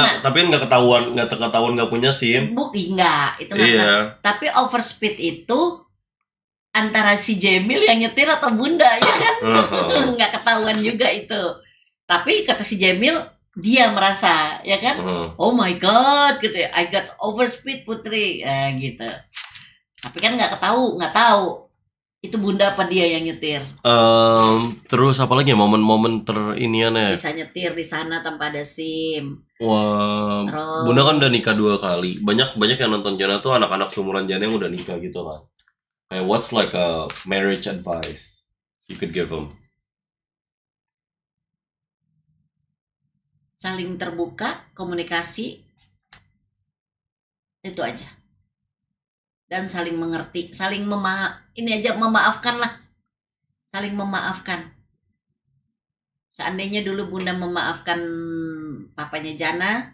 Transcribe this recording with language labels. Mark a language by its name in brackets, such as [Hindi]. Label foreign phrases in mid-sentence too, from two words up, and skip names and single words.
[Indonesian] kan nggak ketahuan nggak punya SIM. Enggak, itu nggak kena. Iya. Tapi overspeed itu antara si Jemil yang nyetir atau Bunda ya kan? Nggak ketahuan juga itu. Tapi kata si Jemil dia merasa ya kan? [English] Oh my god [Indonesian] gitu ya. [English] I got overspeed Putri gitu. [Indonesian] Tapi kan nggak tahu itu Bunda apa dia yang nyetir. Terus apa lagi ya momen-momen teriniannya? Bisa nyetir di sana tanpa ada SIM. Wah, Terus Bunda kan udah nikah 2 kali. Banyak yang nonton Jana tuh anak-anak seumuran Jana yang udah nikah gitu kan. [English] Kayak what's like a marriage advice you could give them? [Indonesian] saling terbuka, komunikasi, itu aja. Dan saling mengerti, memaafkan lah. Saling memaafkan. Seandainya dulu Bunda memaafkan papanya Jana.